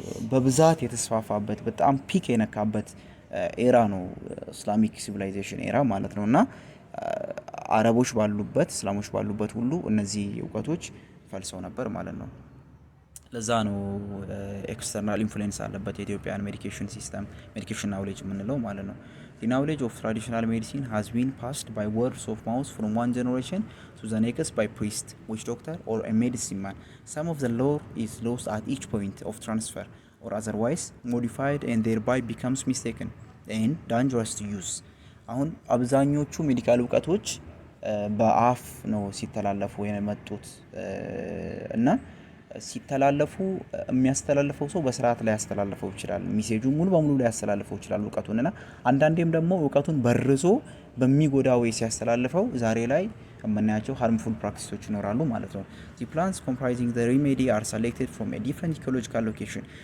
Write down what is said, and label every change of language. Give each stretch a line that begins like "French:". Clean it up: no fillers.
Amharic: በብዛት የተስፋፋበት በጣም ፒክ የነካበት ኤራ ነው ኢስላሚክ ሲቪላይዜሽን ኤራ ማለት ነው። እና አረቦች ባሉበት እስላሞች ባሉበት ሁሉ እነዚህ እውቀቶች ፈልሰው ነበር ማለት ነው። ለዛ ነው ኤክስተርናል ኢንፍሉዌንስ አለበት የኢትዮጵያን ሜዲኬሽን ሲስተም ሜዲኬሽን ናውሌጅ የምንለው ማለት ነው።
English: The knowledge of traditional medicine has been passed by words of mouth from one generation to the next by priest, witch doctor or a medicine man. Some of the lore is lost at each point of transfer or otherwise modified and thereby becomes mistaken and dangerous to use.
Amharic: አሁን አብዛኞቹ ሜዲካል እውቀቶች በአፍ ነው ሲተላለፉ የመጡት እና ሲተላለፉ የሚያስተላልፈው ሰው በስርዓት ላይ ያስተላልፈው ይችላል። ሜሴጁ ሙሉ በሙሉ ላይ ያስተላልፈው ይችላል እውቀቱንና አንዳንዴም ደግሞ እውቀቱን በርዞ በሚጎዳ ወይ ሲያስተላልፈው ዛሬ ላይ የምናያቸው harmful practices ይኖራሉ ማለት ነው።
English: The plants comprising the remedy are selected from a different ecological location.